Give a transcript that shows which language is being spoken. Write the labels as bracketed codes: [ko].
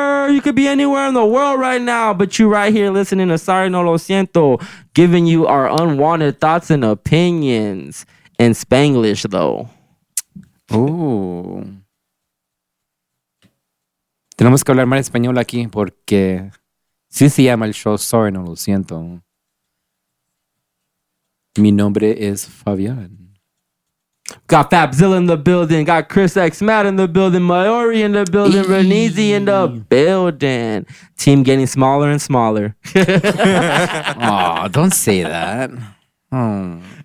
[en] You could be anywhere in the world right now, but you right here listening to Sorry No Lo Siento, giving you our unwanted thoughts and opinions in Spanglish, though. Ooh. [es] Tenemos que hablar mal español aquí porque sí se llama el show Sorry No Lo Siento. Mi nombre es Fabián. [en] Got Fabzilla in the building. Got Chris X Matt in the building. Mayori in the building. Renizi in the building. Team getting smaller and smaller. Oh, don't say that. Oh.